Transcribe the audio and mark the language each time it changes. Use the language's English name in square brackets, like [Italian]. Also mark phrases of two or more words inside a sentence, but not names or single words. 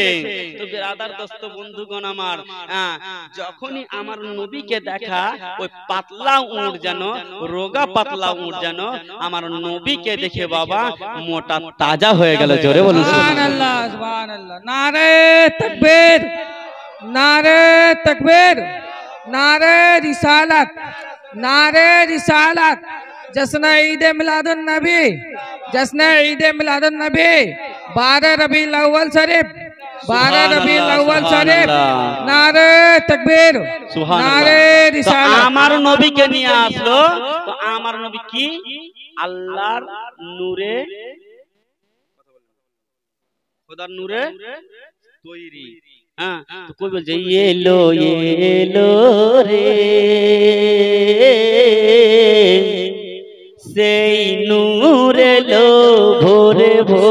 [Bangla] তো [Urdu] برادر دوست [Bangla] বন্ধুগণ আমার, যখনই আমার নবীকে দেখা ওই পাতলা উট যেন, রোগা পাতলা উট যেন আমার নবীকে দেখে বাবা মোটা তাজা হয়ে গেল। জোরে বলুন [Arabic] سبحان الله، سبحان الله. [Urdu] نعرۂ تکبیر، نعرۂ تکبیر، نعرۂ رسالت, نعرۂ رسالت, جشن عید میلاد النبی، جشن عید میلاد النبی، 12 ربیع الاول شریف، 12 ربیع الاول شریف، نعرۂ تکبیر, نعرۂ رسالت. [Bangla] আমার নবীকে নিয়ে আসলো। তো আমার নবী কি আল্লাহর নূরে, খোদার নূরে তৈরি। হ্যাঁ তো কই বলছে এলো এলো রে সেই নূর এলো ভোরে ভোরে।